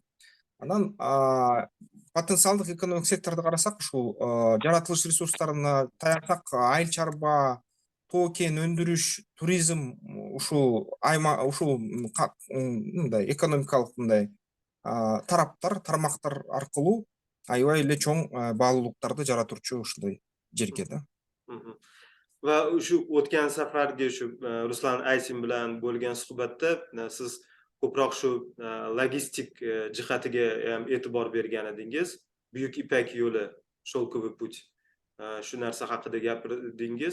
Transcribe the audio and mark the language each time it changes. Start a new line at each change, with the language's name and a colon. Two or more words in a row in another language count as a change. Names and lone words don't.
Kyrgyz: Анан потенциалдык экономик секторду карасак, ушул жаратылыш ресурстарына таянсак, айыл чарба, тоо кен өндүрүш, туризм ушул мындай экономикалык мындай тармактар аркылуу аябай эле чоң баалуулуктарды жаратуучу ушундай жерге да.
Uzbek: Va shu o'tgan safargi shu Ruslan Aysin bilan bo'lgan suhbatda siz ko'proq shu logistik jihatiga ham e'tibor bergan edingiz. Buyuk Ipak yo'li,
Russian: Шёлковый путь.
Uzbek: Shu narsa haqida gapirdingiz.